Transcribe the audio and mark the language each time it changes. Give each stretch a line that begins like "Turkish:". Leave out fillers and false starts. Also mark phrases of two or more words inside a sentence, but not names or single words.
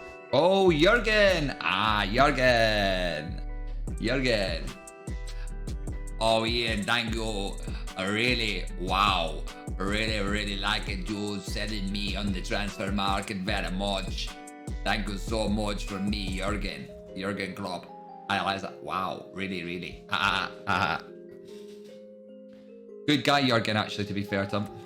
English: Oh, Jurgen. Ah, Jurgen. Jurgen. Oh, Ian, thank you. Wow. Really like it, you selling me on the transfer market very much. Thank you so much for me, Jurgen. Jurgen Klopp. I realize that. Wow, really. Good guy, Jurgen, actually, to be fair to him.